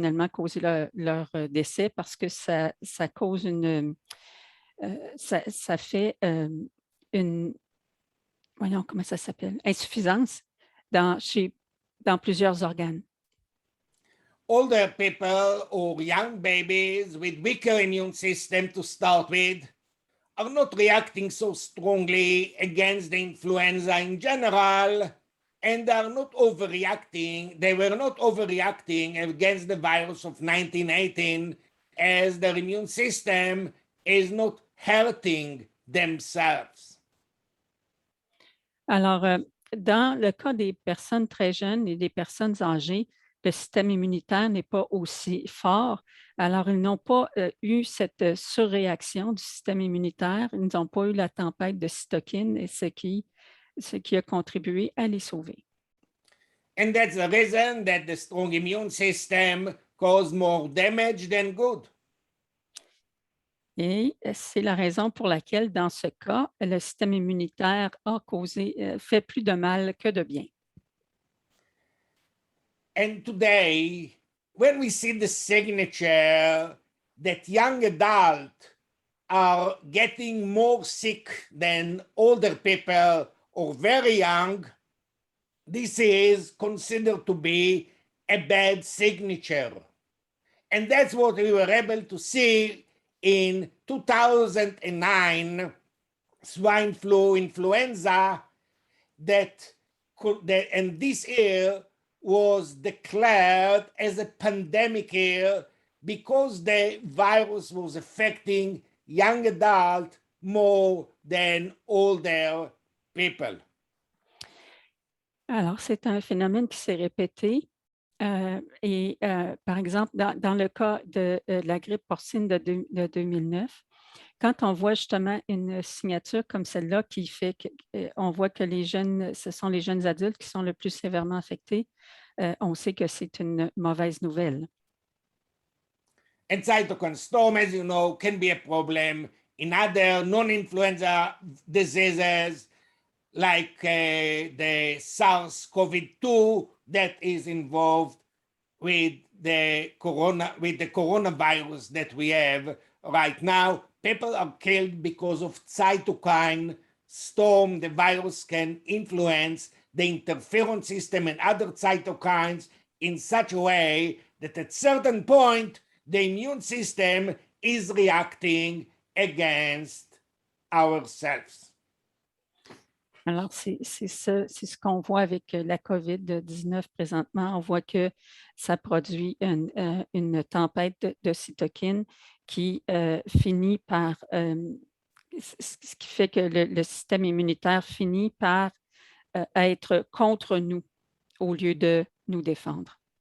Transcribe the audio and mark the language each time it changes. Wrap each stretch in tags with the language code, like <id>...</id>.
<fr>causé leur décès parce que ça cause ça fait voyons comment ça s'appelle, insuffisance dans plusieurs organes.</fr> <en>Older people or young babies with weaker immune system to start with are not reacting so strongly against the influenza in general, and they were not overreacting against the virus of 1918 as their immune system is not hurting themselves.</en> <fr>Alors, dans le cas des personnes très jeunes et des personnes âgées, le système immunitaire n'est pas aussi fort. Alors, ils n'ont pas eu cette surréaction du système immunitaire. Ils n'ont pas eu la tempête de cytokines, et ce qui a contribué à les sauver.</fr> <en>And that's the reason that the strong immune system causes more damage than good.</en> <fr>Et c'est la raison pour laquelle, dans ce cas, le système immunitaire fait plus de mal que de bien.</fr> <en>And today, when we see the signature that young adults are getting more sick than older people or very young, this is considered to be a bad signature. And that's what we were able to see in 2009 swine flu influenza and this year was declared as a pandemic year because the virus was affecting young adults more than older people.</en> <fr>Alors, c'est un phénomène qui s'est répété. Par exemple, dans le cas de la grippe porcine de 2009, quand on voit justement une signature comme celle-là qui fait qu'on voit que ce sont les jeunes adultes qui sont le plus sévèrement affectés, on sait que c'est une mauvaise nouvelle.</fr> <en>And cytokine storm, as you know, can be a problem in other non-influenza diseases like the SARS-CoV-2 that is involved with the coronavirus that we have right now. People are killed because of cytokine storm. The virus can influence the interferon system and other cytokines in such a way that at certain point, the immune system is reacting against ourselves.</en> <fr>Alors, c'est ce qu'on voit avec la COVID-19 présentement. On voit que ça produit une tempête de cytokines qui finit par, ce qui fait que le système immunitaire finit par être contre nous au lieu de nous défendre.</fr>